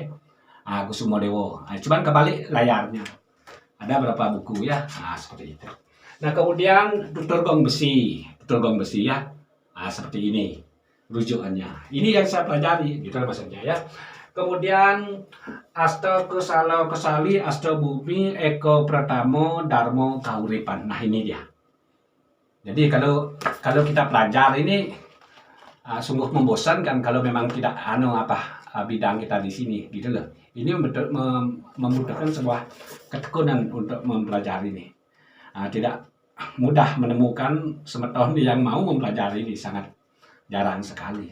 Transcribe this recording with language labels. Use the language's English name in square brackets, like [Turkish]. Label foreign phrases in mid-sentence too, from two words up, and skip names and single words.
[Indonesian] Kusumo Dewo. Nah, cuman kebalik layarnya. Ada berapa buku ya. Nah, seperti itu. Nah, kemudian tutur gong besi ya. Seperti ini rujukannya. Ini yang saya pelajari, gitu maksudnya ya. Kemudian Asto Kusalo Kesali, Asto Bumi, Eko Pratamo, Darmo Kauripan. Nah ini dia. Jadi kalau kita pelajari ini sungguh membosankan kalau memang tidak bidang kita di sini, gitu loh. Ini membutuhkan sebuah ketekunan untuk mempelajari ini. Tidak mudah menemukan semeton yang mau mempelajari ini, sangat jarang sekali.